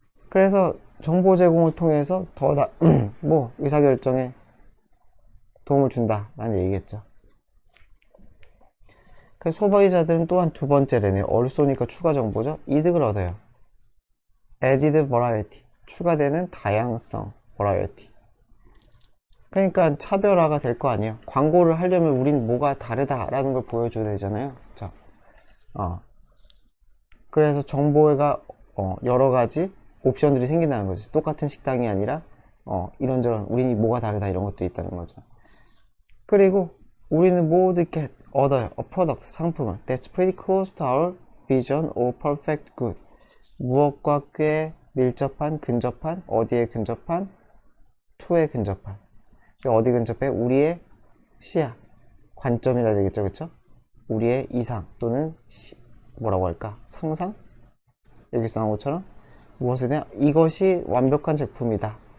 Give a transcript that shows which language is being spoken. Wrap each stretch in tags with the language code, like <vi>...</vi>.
<ko>그래서 정보 제공을 통해서 뭐 의사결정에 도움을 준다라는 얘기겠죠. 그래서 소비자들은 또한 두 번째래네요. also니까 추가 정보죠. 이득을 얻어요.</ko> <en>added variety,</en> <ko>추가되는 다양성, variety. 그러니까 차별화가 될 거 아니에요. 광고를 하려면 우린 뭐가 다르다라는 걸 보여줘야 되잖아요. 자, 그래서 정보가 여러 가지 옵션들이 생긴다는 거지. 똑같은 식당이 아니라 이런저런 우리 뭐가 다르다 이런 것들이 있다는 거죠. 그리고 우리는 모두 얻어요.</ko> <en>a product,</en> <ko>상품을.</ko> <en>That's pretty close to our vision of perfect good.</en> <ko>무엇과 꽤 밀접한, 근접한, 어디에 근접한, to에 근접한. 어디 근접해? 우리의 시야, 관점이라 되겠죠, 그쵸? 우리의 이상 또는 뭐라고 할까? 상상? 여기서 나온 것처럼 무엇에 대한 이것이 완벽한 제품이다.</ko>